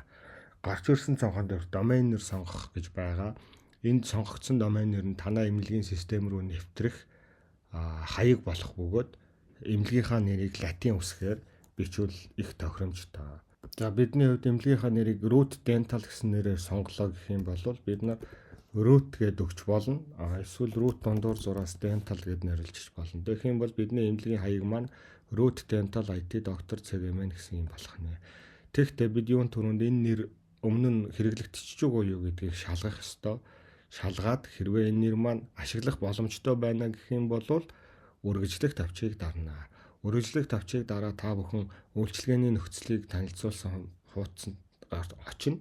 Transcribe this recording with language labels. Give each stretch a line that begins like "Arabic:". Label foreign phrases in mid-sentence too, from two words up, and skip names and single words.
Mongolian: Гарч ирсэн цонхон дээр домен нэр сонгох гэж байгаа. Энд сонгогдсон домен нэр нь танай эмнэлгийн систем рүү нэвтрэх хаяг болох бөгөөд эмнэлгийнхаа нэрийг латин үсгээр бичвэл их тохиромжтой. За бидний хувьд эмнэлгийнхаа нэрийг root dental гэсэн нэрээр сонголоо гэх юм бол бид нар root гэдээ өгч болно. Эсвэл root дундуур зураас dental гэд нэрлэж болно. Тэгэх юм бол бидний эмнэлгийн хаяг маань root dental IT доктор CGM гэсэн юм болох нэ. Тэгэхдээ бид юун түрүүнд энэ нэр өмнө нь хэрэглэгдчихэж байгаа юу гэдгийг шалгах ёстой. Шалгаад хэрвээ энэ нэр маань ашиглах боломжтой байна гэх юм бол үргэлжлэх тавчийг дарна. Үргэлжлэх тавчийг дараа та бүхэн үйлчилгээний нөхцөлийг танилцуулсан хуудсанд очино.